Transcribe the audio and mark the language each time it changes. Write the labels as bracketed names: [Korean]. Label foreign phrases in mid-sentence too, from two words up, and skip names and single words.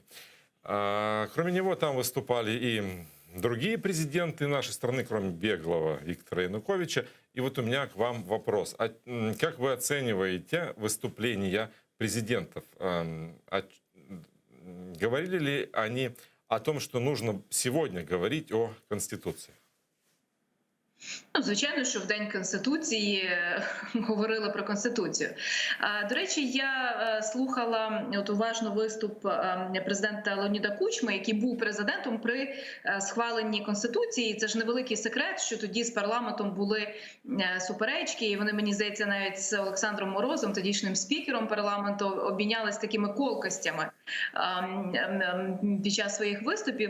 [Russian] Кроме него там выступали и другие президенты нашей страны, кроме беглого Виктора Януковича. И вот у меня к вам вопрос. Как вы оцениваете выступления президентов? Говорили ли они о том, что нужно сегодня говорить о Конституции? [Ukrainian] Ну, звичайно, що в День Конституції говорили про Конституцію. До речі, я слухала уважно виступ президента Леоніда Кучми, який був президентом при схваленні Конституції. Це ж невеликий секрет, що тоді з парламентом були суперечки, і вони, мені здається, навіть з Олександром Морозом, тодішнім спікером парламенту, обмінялись такими колкостями під час своїх виступів.